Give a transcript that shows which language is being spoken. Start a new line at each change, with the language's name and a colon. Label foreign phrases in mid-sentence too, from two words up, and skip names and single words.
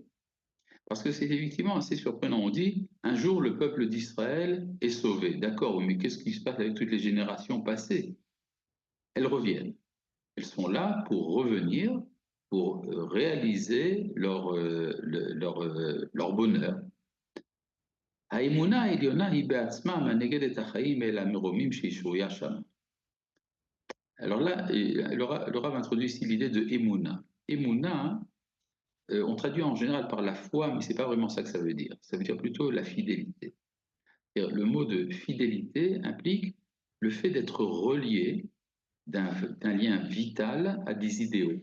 French: Parce que c'est effectivement assez surprenant. On dit, un jour, le peuple d'Israël est sauvé. D'accord, mais qu'est-ce qui se passe avec toutes les générations passées? Elles reviennent. Elles sont là pour revenir, pour réaliser leur bonheur.
Hebrew: האמונה העליונה היא בעצמה המנהיגת את החיים אל המרומים שהיא שרויה שם.
French: Alors là, le Rav introduit ici l'idée de Emouna. Emouna, on traduit en général par la foi, mais ce n'est pas vraiment ça que ça veut dire. Ça veut dire plutôt la fidélité. Le mot de fidélité implique le fait d'être relié d'un lien vital à des idéaux.